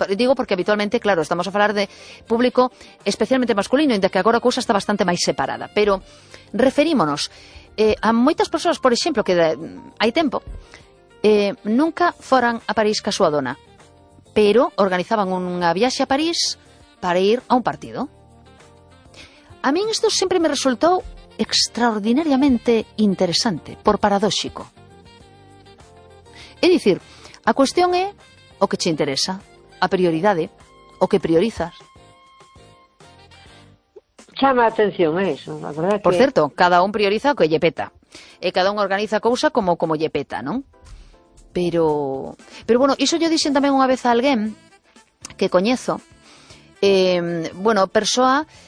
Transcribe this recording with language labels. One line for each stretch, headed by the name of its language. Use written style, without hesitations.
Galician: Digo porque habitualmente, claro, estamos a falar de público especialmente masculino, inda que agora a cousa está bastante máis separada. Pero referímonos a moitas persoas, por exemplo, que hai tempo, nunca foran a París ca súa dona, pero organizaban unha viaxe a París para ir a un partido.
Spanish: A mí esto siempre me resultó extraordinariamente interesante, por paradóxico.
Galician: É dicir, a cuestión é o que che interesa, a prioridade, o que priorizas. Chama a atención eso, a verdade que... Por certo, cada un prioriza o que lle peta. E cada un organiza a cousa como lle peta, non? Pero bueno, iso yo dixen tamén unha vez a alguén que coñezo. Bueno, persoa...